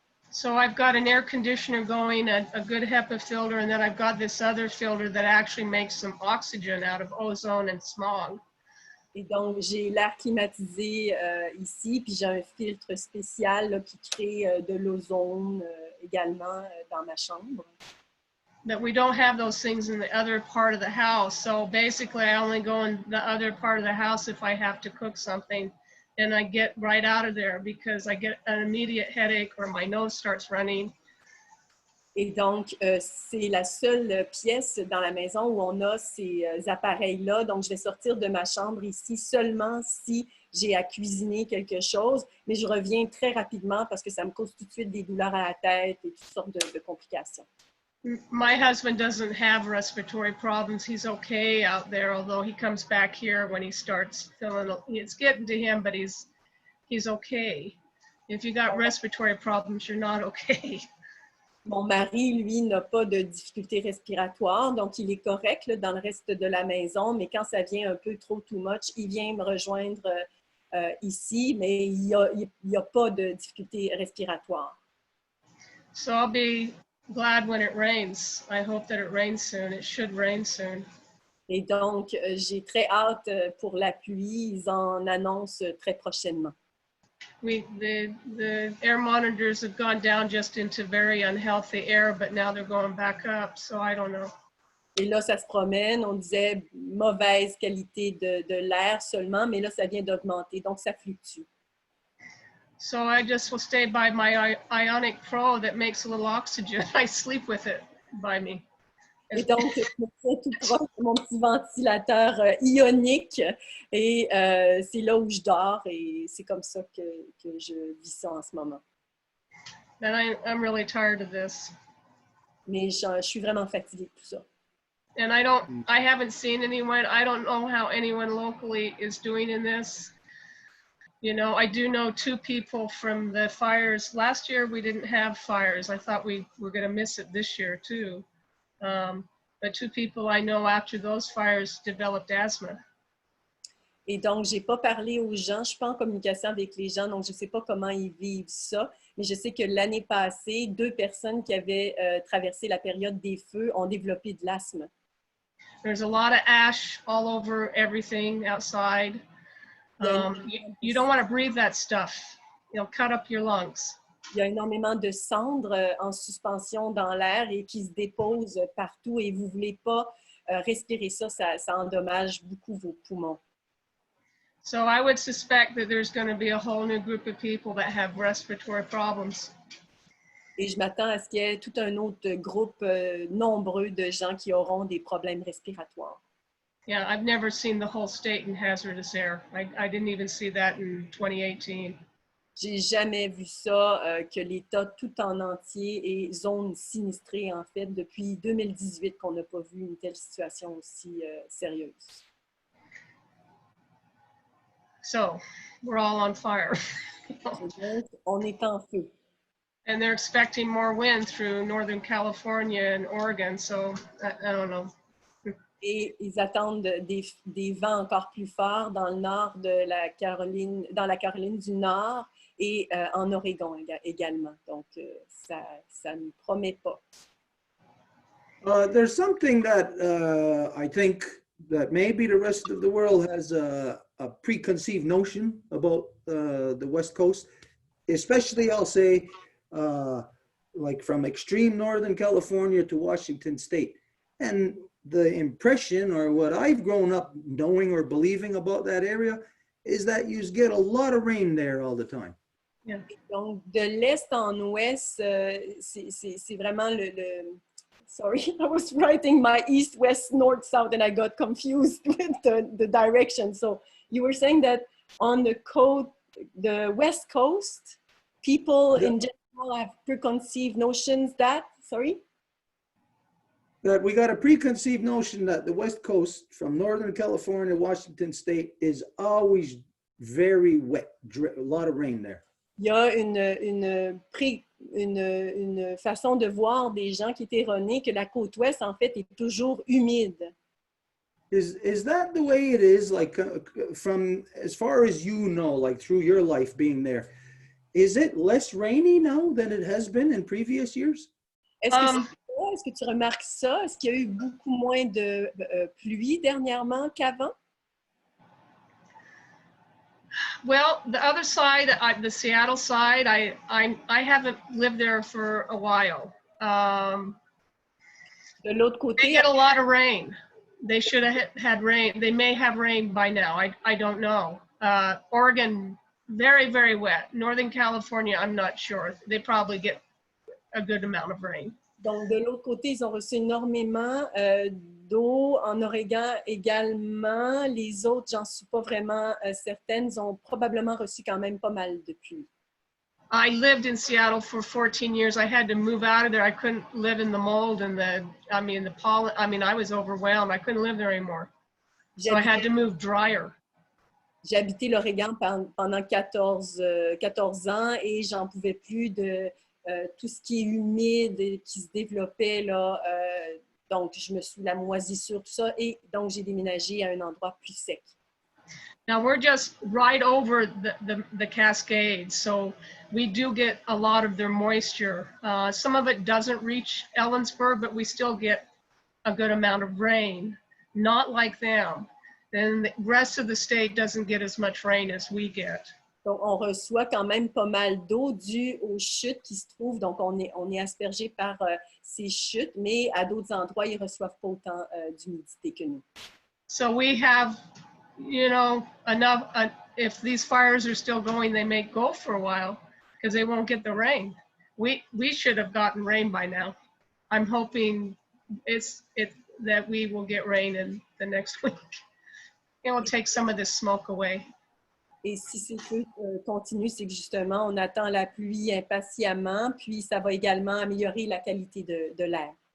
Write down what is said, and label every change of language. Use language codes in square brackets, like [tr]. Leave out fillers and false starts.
[en] So I've got an air conditioner going, a good HEPA filter, and then I've got this other filter that actually makes some oxygen out of ozone and smog. [fr] Et donc, j'ai l'air climatisé ici, puis j'ai un filtre spécial là, qui crée de l'ozone également dans ma chambre. [en] But we don't have those things in the other part of the house. So basically, I only go in the other part of the house if I have to cook something. And I get right out of there because I get an immediate headache or my nose starts running. [fr] Et donc, c'est la seule pièce dans la maison où on a ces appareils-là. Donc, je vais sortir de ma chambre ici seulement si j'ai à cuisiner quelque chose. Mais je reviens très rapidement parce que ça me cause tout de suite des douleurs à la tête et toutes sortes de complications. [en] My husband doesn't have respiratory problems. He's okay out there, although he comes back here when he starts feeling, it's getting to him, but he's okay. If you got respiratory problems, you're not okay. [fr] Mon mari, lui, n'a pas de difficultés respiratoires, donc il est correct là, dans le reste de la maison, mais quand ça vient un peu trop [en] too much, [fr] il vient me rejoindre ici, mais il n'y a pas de difficultés respiratoires. [en] So I'll be glad when it rains. I hope that it rains soon. It should rain soon. [fr] Et donc, j'ai très hâte pour la pluie. Ils en annoncent très prochainement. [en] The air monitors have gone down just into very unhealthy air, but now they're going back up, so I don't know. [fr] Et là, ça se promène. On disait mauvaise qualité de l'air seulement, mais là, ça vient d'augmenter, donc ça fluctue. [en] So I just will stay by my Ionic Pro that makes a little oxygen. I sleep with it by me. [fr] Et donc, je me tiens tout proche de mon petit ventilateur ionique et c'est là où je dors et c'est comme ça que je vis ça en ce moment. [en] And I'm really tired of this. [fr] Mais je suis vraiment fatiguée de tout ça. [en] And I haven't seen anyone, I don't know how anyone locally is doing in this. You know, I do know 2 people from the fires. Last year, we didn't have fires. I thought we were going to miss it this year, too. But 2 people I know after those fires developed asthma. [fr] Et donc, je n'ai pas parlé aux gens. Je ne suis pas en communication avec les gens, donc je ne sais pas comment ils vivent ça. Mais je sais que l'année passée, 2 personnes qui avaient traversé la période des feux ont développé de l'asthme. [en] There's a lot of ash all over everything outside. You don't want to breathe that stuff. It'll cut up your lungs. [fr] Il y a énormément de cendres en suspension dans l'air et qui se déposent partout et vous ne voulez pas respirer ça, ça endommage beaucoup vos poumons. [en] So I would suspect that there's going to be a whole new group of people that have respiratory problems. [fr] Et je m'attends à ce qu'il y ait tout un autre groupe nombreux de gens qui auront des problèmes respiratoires. [en] Yeah, I've never seen the whole state in hazardous air. I didn't even see that in 2018. [fr] J'ai jamais vu ça, que l'État tout en entier est zone sinistrée, en fait, depuis 2018 qu'on n'a pas vu une telle situation aussi sérieuse. [en] So we're all on fire. [fr] Donc, on est en feu. [en] And they're expecting more wind through Northern California and Oregon, so I don't know. [fr] Et ils attendent des vents encore plus forts dans le nord de la Caroline, dans la Caroline du Nord et en Oregon également. Donc, ça ne promet pas. [en] There's something that I think that maybe the rest of the world has a preconceived notion about the West Coast, especially I'll say like from extreme Northern California to Washington State. And the impression, or what I've grown up knowing or believing about that area, is that you get a lot of rain there all the time. Yeah. [fr] Donc, de l'est en ouest, c'est vraiment [en] sorry, I was writing my east, west, north, south, and I got confused with the direction. So you were saying that on the West Coast, people in general have preconceived notions that, sorry? That we got a preconceived notion that the West Coast from Northern California, Washington State is always very wet, a lot of rain there. [fr] Il y a une façon de voir des gens qui est erronée que la côte ouest, en fait, est toujours humide. [en] Is that the way it is, like from as far as you know, like through your life being there, is it less rainy now than it has been in previous years? [fr] Est-ce que tu remarques ça? Est-ce qu'il y a eu beaucoup moins de pluie dernièrement qu'avant? [en] Well, the other side, the Seattle side, I haven't lived there for a while. [fr] De l'autre côté, [en] they get a lot of rain. They should have had rain. They may have rain by now. I don't know. Oregon, very, very wet. Northern California, I'm not sure. They probably get a good amount of rain. [fr] Donc, de l'autre côté, ils ont reçu énormément d'eau. En Oregon également. Les autres, j'en suis pas vraiment certaine. Ils ont probablement reçu quand même pas mal de pluie. [en] I lived in Seattle for 14 years. I had to move out of there. I couldn't live in the mold and the pollen. I was overwhelmed. I couldn't live there anymore. So I had to move drier. [fr] J'ai habité l'Oregon pendant 14 ans et j'en pouvais plus de tout ce qui est humide et qui se développait là. Donc, je me suis la moisissure, tout ça. Et donc, j'ai déménagé à un endroit plus sec. [en] Now, we're just right over the Cascades, so we do get a lot of their moisture. Some of it doesn't reach Ellensburg, but we still get a good amount of rain. Not like them. Then the rest of the state doesn't get as much rain as we get. [fr] Donc, on reçoit quand même pas mal d'eau due aux chutes qui se trouvent. Donc, on est aspergé par ces chutes, mais à d'autres endroits, ils ne reçoivent pas autant d'humidité que nous. [en] So we have, enough. If these fires are still going, they may go for a while because they won't get the rain. We should have gotten rain by now. I'm hoping that we will get rain in the next week. It will take some of this smoke away. [fr] Et si ces feux continuent, c'est que justement, on attend la pluie impatiemment, puis ça va également améliorer la qualité de l'air.